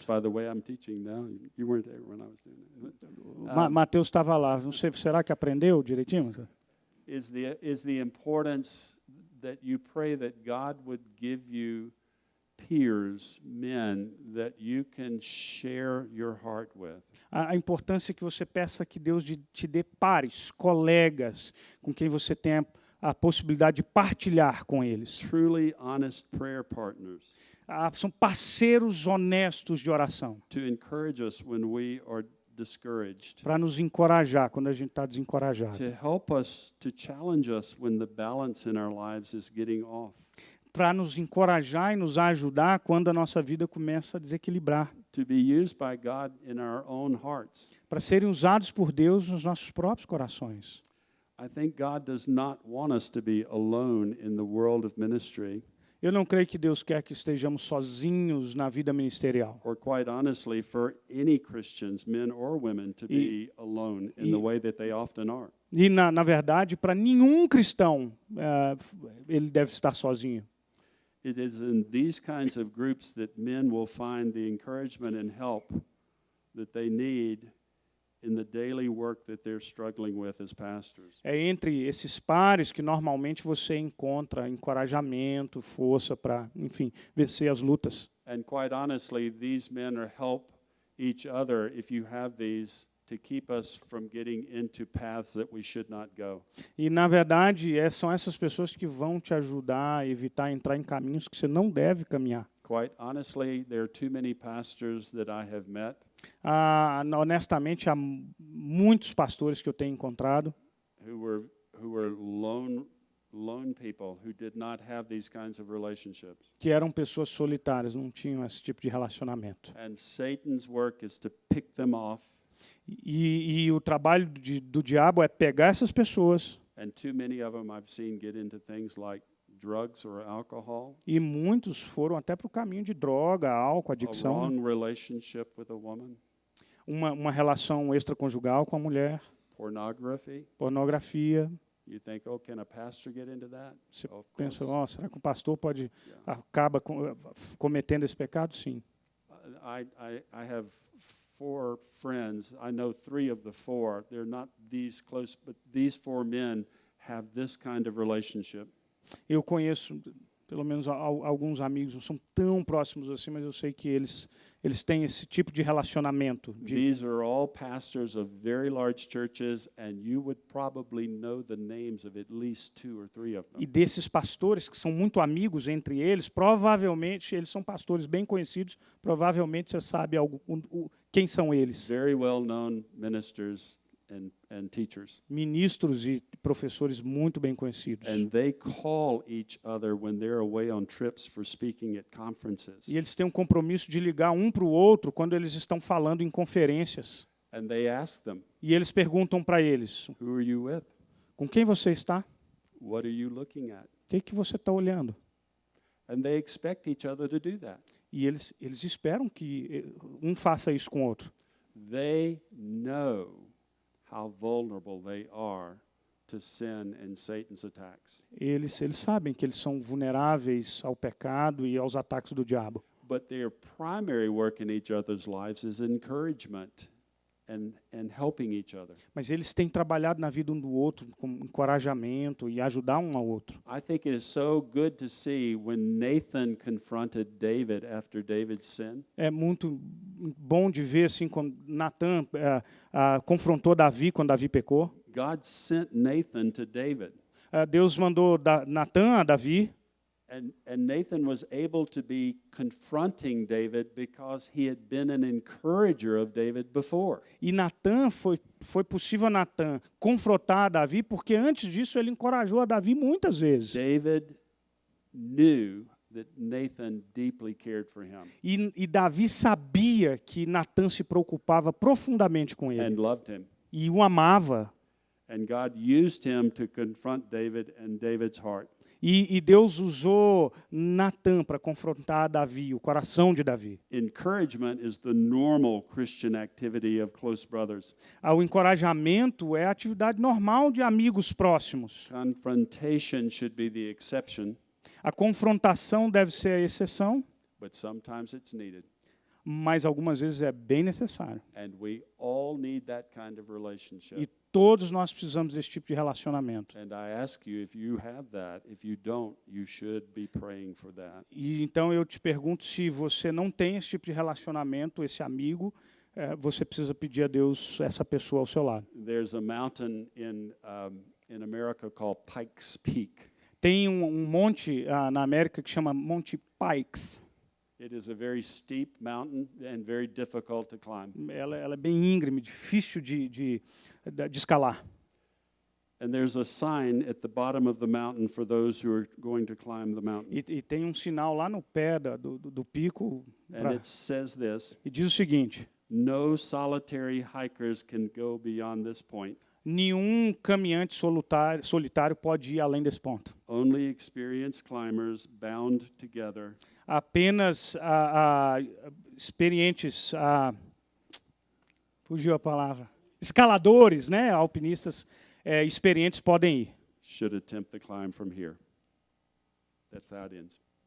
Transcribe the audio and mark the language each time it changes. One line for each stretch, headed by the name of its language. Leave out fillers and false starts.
English: which by the way I'm teaching now, you weren't there when I was doing it,
Portuguese: Mateus estava lá, não sei, será que aprendeu direitinho?
English: is the importance that you pray that God would give you peers, men that you can share your heart with.
Portuguese: A importância que você peça que Deus te dê pares, colegas, com quem você tenha a possibilidade de partilhar com eles.
English: Truly honest prayer partners
Portuguese: São parceiros honestos de oração,
English: to encourage us when we are discouraged,
Portuguese: para nos encorajar quando a gente está desencorajado,
English: to help us, to challenge us when the balance in our lives is getting off,
Portuguese: para nos encorajar e nos ajudar quando a nossa vida começa a desequilibrar,
English: to be used by God in our own hearts.
Portuguese: para serem usados por Deus nos nossos próprios corações.
English: I think God does not want us to be alone in the world of ministry,
Portuguese: Eu não creio que Deus quer que estejamos sozinhos na vida ministerial.
English: or quite honestly, for any Christians, men or women, to be alone in the way that they often are.
Portuguese: E, na verdade, para nenhum cristão ele deve estar sozinho.
English: It is in these kinds of groups that men will find the encouragement and help that they need in the daily work that they're struggling with as pastors.
Portuguese: É entre esses pares que normalmente você encontra encorajamento, força para, enfim, vencer as lutas.
English: And quite honestly, these men are help each other if you have these to keep us from getting into paths that we should not go.
Portuguese: E, na verdade, são essas pessoas que vão te ajudar a evitar entrar em caminhos que você não deve caminhar.
English: Quite honestly, there are too many pastors that I have met
Portuguese: Honestamente, há muitos pastores que eu tenho encontrado
English: who were lone people who did not have these kinds of relationships.
Portuguese: que eram pessoas solitárias, não tinham esse tipo de relacionamento.
English: And Satan's work is to pick them off,
Portuguese: E o trabalho do diabo é pegar essas pessoas,
English: and too many of them I've seen get into things like drugs or alcohol,
Portuguese: e muitos foram até para o caminho de droga, álcool, a adicção,
English: wrong relationship with a woman,
Portuguese: uma relação extraconjugal com a mulher,
English: pornography.
Portuguese: pornografia.
English: You think, oh, can a pastor get into that?
Portuguese: Você
English: Of
Portuguese: pensa,
English: course.
Portuguese: será que o pastor acaba cometendo esse pecado? Sim.
English: I have 4 friends. I know 3 of the 4. They're not these close, but these 4 men have this kind of relationship.
Portuguese: Eu conheço pelo menos alguns amigos não são tão próximos assim, mas eu sei que eles têm esse tipo de relacionamento.
English: These are all pastors of very large churches, and you would probably know the names of at least 2 or 3 of them.
Portuguese: E desses pastores que são muito amigos entre eles, provavelmente eles são pastores bem conhecidos, provavelmente você sabe quem são eles.
English: Very well-known ministers and teachers.
Portuguese: Ministros e professores muito bem conhecidos.
English: And they call each other when they're away on trips for speaking at conferences.
Portuguese: E eles têm um compromisso de ligar um para o outro quando eles estão falando em conferências.
English: And they ask them,
Portuguese: E eles perguntam para eles,
English: who are you with?
Portuguese: com quem você está?
English: What are you looking at?
Portuguese: O que você está olhando?
English: And they expect each other to do that.
Portuguese: E eles esperam que um faça isso com o outro.
English: They know how vulnerable they are to sin and Satan's attacks.
Portuguese: Eles sabem que eles são vulneráveis ao pecado e aos ataques do diabo.
English: But their primary work in each other's lives is encouragement and helping each other.
Portuguese: Mas eles têm trabalhado na vida um do outro com encorajamento e ajudar um ao outro.
English: I think it is so good to see when Nathan confronted David after David's sin.
Portuguese: É muito bom de ver assim quando Natan confrontou Davi quando Davi pecou.
English: God sent Nathan to David.
Portuguese: Deus mandou Natan a Davi.
English: And Nathan was able to be confronting David because he had been an encourager of David before.
Portuguese: E Natan foi possível a Natan confrontar Davi porque antes disso ele encorajou a Davi muitas vezes.
English: David knew that Nathan deeply cared for him
Portuguese: E Davi sabia que Natan se preocupava profundamente com ele
English: and loved him.
Portuguese: e o amava.
English: And God used him to confront David and David's heart.
Portuguese: E Deus usou Natan para confrontar Davi, o coração de Davi.
English: Encouragement is the normal Christian activity of close brothers.
Portuguese: O encorajamento é a atividade normal de amigos próximos.
English: Confrontation should be the exception,
Portuguese: A confrontação deve ser a exceção,
English: but sometimes it's needed.
Portuguese: mas algumas vezes é bem necessário.
English: And we all need that kind of relationship.
Portuguese: E todos nós precisamos desse tipo de relacionamento.
English: And I ask you, if you have that, if you don't, you should be praying for that.
Portuguese: E então eu te pergunto, se você não tem esse tipo de relacionamento, esse amigo, você precisa pedir a Deus essa pessoa ao seu lado.
English: There's a mountain in America called Pikes Peak.
Portuguese: Tem um monte na América que chama Monte Pikes.
English: It is a very steep mountain and very difficult to climb.
Portuguese: Ela é bem íngreme, difícil de escalar.
English: And there's a sign at the bottom of the mountain for those who are going to climb the mountain.
Portuguese: E tem um sinal lá no pé do pico.
English: And it says this:
Portuguese: E diz o seguinte:
English: no solitary hikers can go beyond this point.
Portuguese: nenhum caminhante solitário pode ir além desse ponto.
English: Only experienced climbers bound together
Portuguese: Apenas experientes, fugiu a palavra, escaladores, né, alpinistas experientes podem ir.
English: should attempt the climb from here. That's how it ends.